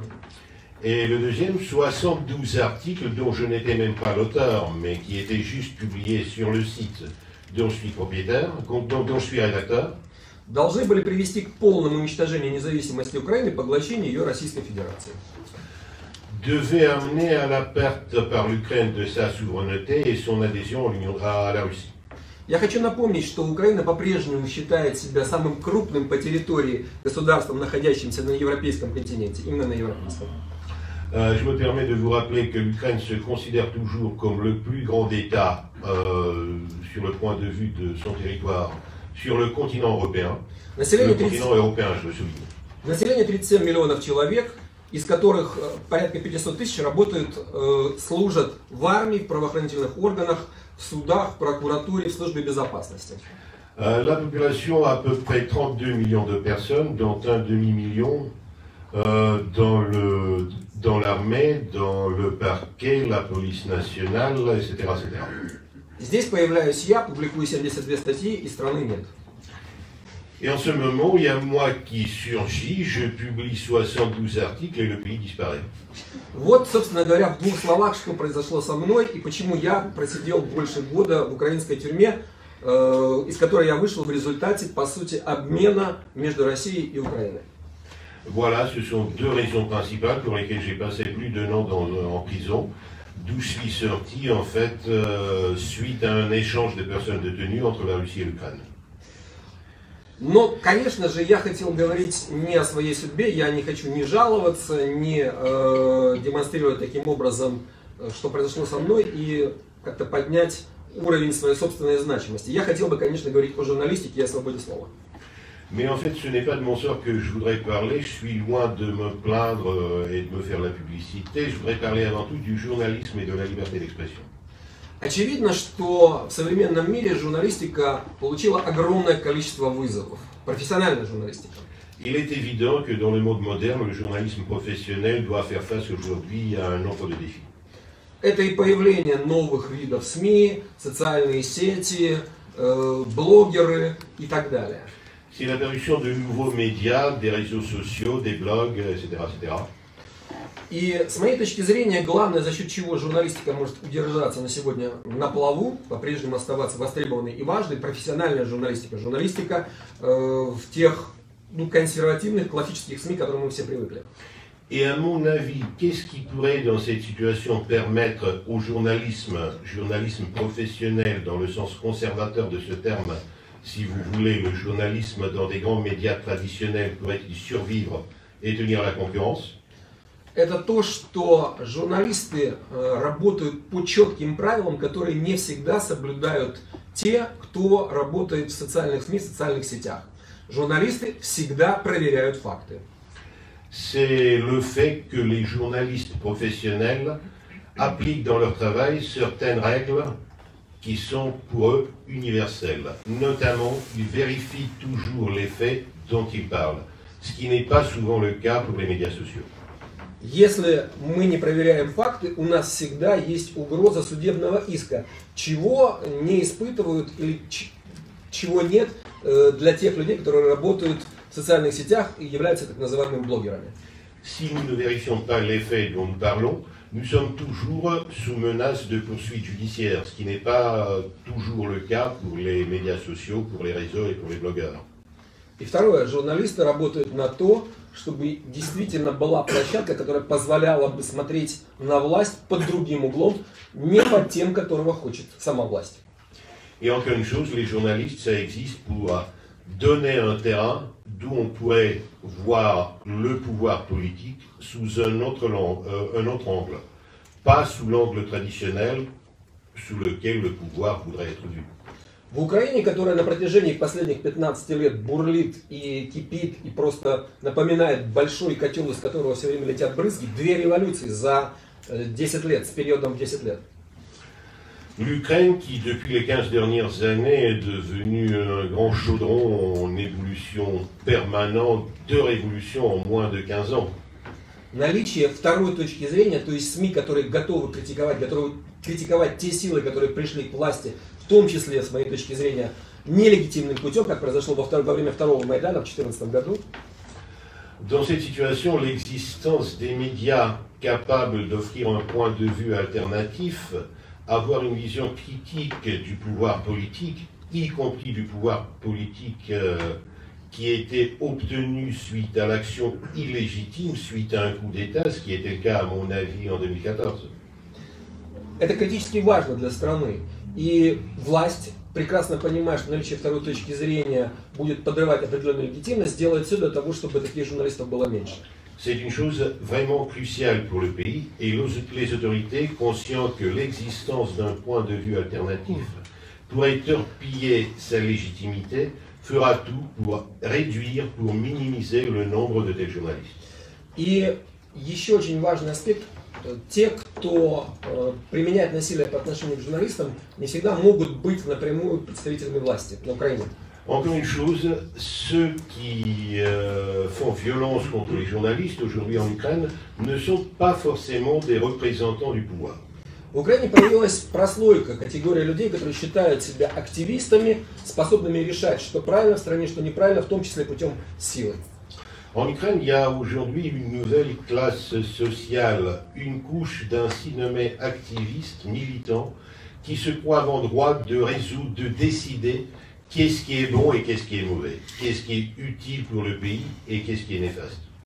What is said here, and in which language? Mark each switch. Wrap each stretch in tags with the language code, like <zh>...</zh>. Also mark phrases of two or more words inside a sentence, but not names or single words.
<fr>Et le deuxième, 72 articles dont je n'étais même pas l'auteur, mais qui étaient juste publiés sur le site dont je suis propriétaire, dont je suis rédacteur.</fr> <ru>Должны были привести к полному уничтожению независимости Украины и поглощению ее Российской Федерации.</ru> <fr>Devait amener à la perte par l'Ukraine de sa souveraineté et son adhésion à la Russie.</fr> <ru>Я хочу напомнить, что Украина по-прежнему считает себя самым крупным по территории государством, находящимся на европейском континенте, именно на европейском.</ru> <fr>Je me permets de vous rappeler que l'Ukraine se considère toujours comme le plus grand État sur le point de vue de son territoire sur le continent européen.</fr> <ru>Население</ru> <fr>le continent européen, je le souligne.</fr> <ru>Население 37 миллионов человек, из которых порядка 500 тысяч работают, служат в армии, в правоохранительных органах, в судах, в прокуратуре, в службе безопасности.</ru> <fr>La population a à peu près 32 millions de personnes, dont un demi-million dans l'armée, dans le parquet, la police nationale, etc., etc.</fr> <ru>Здесь появляюсь я, публикую 72 статьи, и страны нет.</ru> <fr>Et en ce moment, il y a moi qui surgis, je publie 72 articles et le pays disparaît.</fr> <ru>Вот, собственно говоря, в 2 словах, что произошло со мной и почему я просидел больше года в украинской тюрьме, из которой я вышел в результате, по сути, обмена между Россией и Украиной.</ru> <fr>Voilà, ce sont 2 raisons principales pour lesquelles j'ai passé plus d'1 an en prison, d'où je suis sorti en fait suite à un échange de personnes détenues entre la Russie et l'Ukraine.</fr> <ru>Но, конечно же, я хотел говорить не о своей судьбе, я не хочу ни жаловаться, ни демонстрировать таким образом, что произошло со мной, и как-то поднять уровень своей собственной значимости. Я хотел бы, конечно, говорить о журналистике и о свободе слова.</ru> <fr>Mais en fait, ce n'est pas de mon sort que je voudrais parler, je suis loin de me plaindre et de me faire la publicité, je voudrais parler avant tout du journalisme et de la liberté d'expression.</fr> <ru>Очевидно, что в современном мире журналистика получила огромное количество вызовов. Профессиональная журналистика.</ru> <fr>Il est évident que dans le monde moderne, le journalisme professionnel doit faire face aujourd'hui à un nombre de défis.</fr> <ru>Это и появление новых видов СМИ, социальные сети, блогеры и так далее.</ru> <fr>C'est l'apparition de nouveaux médias, des réseaux sociaux, des blogs, etc., etc.</fr> <ru>И с моей точки зрения, главное, за счет чего журналистика может удержаться на сегодня на плаву, по-прежнему оставаться востребованной и важной, профессиональная журналистика. Журналистика в тех консервативных, классических СМИ, к которым мы все привыкли.</ru> <fr>Et à mon avis, qu'est-ce qui pourrait dans cette situation permettre au journalisme professionnel dans le sens conservateur de ce terme, si vous voulez, le journalisme dans des grands médias traditionnels pourrait-il survivre et tenir la concurrence?</fr> <ru>Это то, что журналисты работают по четким правилам, которые не всегда соблюдают те, кто работает в социальных СМИ, в социальных сетях. Журналисты всегда проверяют факты.</ru> <fr>C'est le fait que les journalistes professionnels appliquent dans leur travail certaines règles qui sont pour eux universelles. Notamment, ils vérifient toujours les faits dont ils parlent, ce qui n'est pas souvent le cas pour les médias sociaux.</fr> <ru>Если мы не проверяем факты, у нас всегда есть угроза судебного иска, чего не испытывают или чего нет для тех людей, которые работают в социальных сетях и являются так называемыми блогерами.</ru> <fr>Si nous ne vérifions pas les faits dont nous parlons, nous sommes toujours sous menace de poursuites judiciaires, ce qui n'est pas toujours le cas pour les médias sociaux, pour les réseaux et pour les blogueurs.</fr> <ru>И второе, журналисты работают на то, чтобы действительно была площадка, которая позволяла бы смотреть на власть под другим углом, не под тем, которого хочет сама власть.</ru> <fr>Et encore une chose, les journalistes, ça existe pour donner un terrain d'où on pourrait voir le pouvoir politique sous un autre angle, pas sous l'angle traditionnel sous lequel le pouvoir voudrait être vu.</fr> <ru>В Украине, которая на протяжении последних 15 лет бурлит и кипит и просто напоминает большой котел, из которого все время летят брызги, две революции за 10 лет, с периодом в 10 лет.</ru> <fr>L'Ukraine, qui depuis les 15 dernières années est devenue un grand chaudron en évolution permanente, de révolutions en moins de 15 ans.</fr> <ru>Наличие второй точки зрения, то есть СМИ, которые готовы критиковать те силы, которые пришли к власти, в том числе, с моей точки зрения, нелегитимным путем, как произошло во время второго Майдана в 2014 году.</ru> <fr>Dans cette situation, l'existence des médias capables d'offrir un point de vue alternatif, avoir une vision critique du pouvoir politique, y compris du pouvoir politique qui était obtenu suite à l'action illégitime, suite à un coup d'État, ce qui était le cas à mon avis en 2014.</fr> <ru>Это критически важно для страны. И власть, прекрасно понимая, что наличие второй точки зрения будет подрывать определенную легитимность, делает все для того, чтобы таких журналистов было меньше.</ru> <fr>C'est une chose vraiment cruciale pour le pays et les autorités, conscientes que l'existence d'un point de vue alternatif pourrait torpiller sa légitimité, fera tout pour réduire, pour minimiser le nombre de tels journalistes.</fr> <ru>И еще очень важный аспект. Те, кто применяет насилие по отношению к журналистам, не всегда могут быть напрямую представителями власти на Украине.</ru> <fr>Encore une chose, ceux qui font violence contre les journalistes aujourd'hui en Ukraine ne sont pas forcément des représentants du pouvoir.</fr> <ru>В Украине появилась прослойка, категория людей, которые считают себя активистами, способными решать, что правильно в стране, что неправильно, в том числе путем силы.</ru> <fr>En Ukraine, il y a aujourd'hui une nouvelle classe sociale, une couche d'ainsi nommés activistes, militants, qui se croient en droit de résoudre, de décider qu'est-ce qui est bon et qu'est-ce qui est mauvais, qu'est-ce qui est utile pour le pays et qu'est-ce qui est néfaste.</fr>